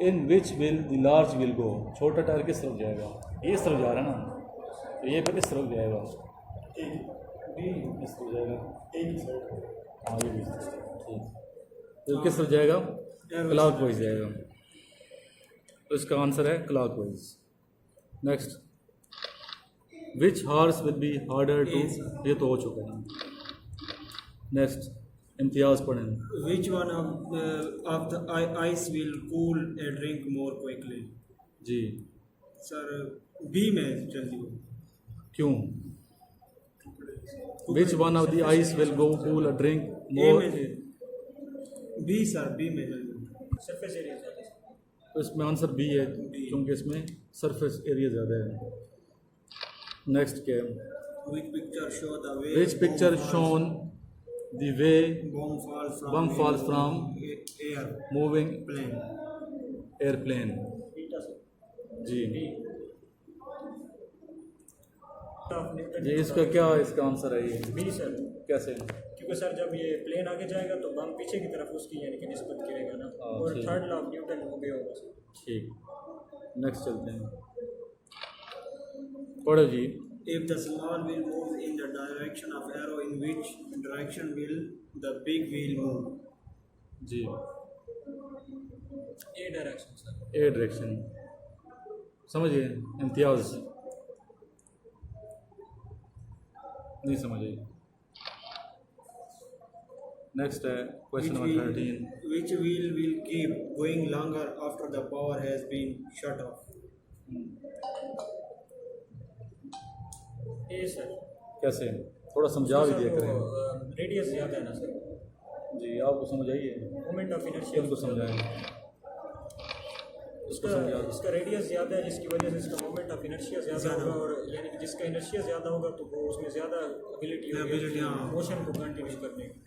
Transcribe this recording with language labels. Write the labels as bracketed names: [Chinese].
[English] which will the large will go, [Urdu] چھوٹا tyre کس طرف جائے گا؟ یہ اس طرف جا رہا ہے نا، تو یہ پھر اس طرف جائے گا، اس طرف جائے گا، ہاں یہ بھی ٹھیک، کس طرف جائے گا؟ کلاک وائز جائے گا، تو اس کا آنسر ہے clock wise. [English] next which horse will be harder to, [Urdu] یہ تو ہو چکا ہے نا۔ نیکسٹ امتیاز پڑھیں۔ [English] Which one of the ice will cool a drink more quickly? [Urdu] جی sir B میں جلدی۔ کیوں؟ [English] Which one of the ice will go cool a drink more? [Urdu] B sir, B میں جلدی، سرفیس ایریا زیادہ۔ تو اس میں answer be ہے کیونکہ اس میں سرفیس ایریا زیادہ ہے۔ نیکسٹ کیا ہے؟ [English] Which picture show the way Which picture shown the way bomb falls from air moving plane? airplane? [Urdu] جی جی اس کا کیا اس کا آنسر ہے یہ بی سر، کیسے؟ کیونکہ سر جب یہ پلین آگے جائے گا تو بم پیچھے کی طرف اس کی یعنی کہ نسبت کرے گا نا، اور ٹھیک۔ تھرڈ لا آف نیوٹن ہو گیا ہوگا سر۔ ٹھیک، نیکسٹ چلتے ہیں، پڑھو جی۔ [English] If the small wheel moves in the direction of arrow, in which direction will the big wheel move? [Urdu] جی [English] A direction sir. [Urdu] A direction سمجھیے، امتیاز نہیں سمجھے۔ نیکسٹ ہے question number 13۔ [English] Which wheel will keep going longer after the power has been shut off? [Urdu] اے سر، کیسے؟ تھوڑا سمجھا بھی دیا کریں۔ ریڈیس زیادہ ہے نا سر، جی آپ کو سمجھ آئیے، [English] moment of inertia [Urdu] ان کو سمجھائیں، اس کو سمجھا۔ اس کا ریڈیس زیادہ ہے جس کی وجہ سے اس کا مومنٹ آف انرشیا زیادہ ہوگا، اور یعنی کہ جس کا انرشیا زیادہ ہوگا تو وہ اس میں زیادہ ابیلٹی ہوگی موشن کو کنٹینیو کرنے کی۔